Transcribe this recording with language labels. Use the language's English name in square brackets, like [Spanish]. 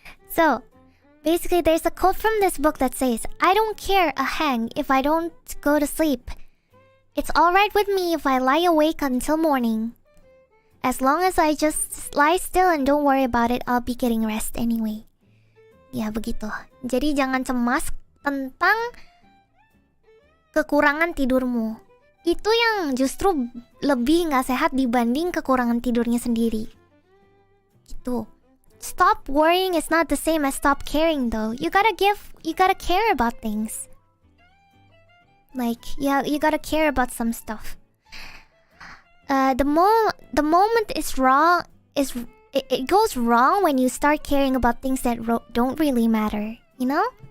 [English] So, basically there's a quote from this book that says, I don't care a hang if I don't go to sleep. It's alright with me if I lie awake until morning. As long as I just lie still and don't worry about it, I'll be getting rest anyway. [Indonesian] Ya begitu. Jadi jangan cemas tentang kekurangan tidurmu. Itu yang justru lebih gak sehat dibanding kekurangan tidurnya sendiri. Gitu. [English] stop worrying is not the same as stop caring though. You gotta care about things. Like, yeah, you gotta care about some stuff. The moment is wrong it goes wrong when you start caring about things that don't really matter, you know?